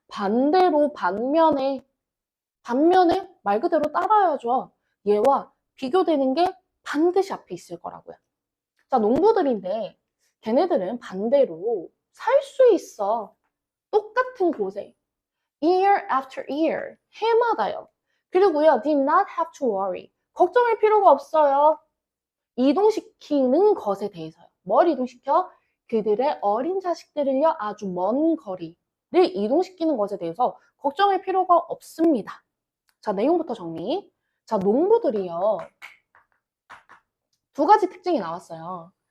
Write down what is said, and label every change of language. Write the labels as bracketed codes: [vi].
[ko] 반대로 반면에 말 그대로 따라야죠. 얘와 비교되는 게 반드시 앞에 있을 거라고요. 자, 농부들인데 걔네들은 반대로 살 수 있어. 똑같은 곳에. [en] Year after year. [ko] 해마다요. 그리고요, [en] did not have to worry. [ko] 걱정할 필요가 없어요. 이동시키는 것에 대해서요. 뭘 이동시켜? 그들의 어린 자식들을요, 아주 먼 거리를 이동시키는 것에 대해서 걱정할 필요가 없습니다. 자, 내용부터 정리. 자, 농부들이요. 두 가지 특징이 나왔어요.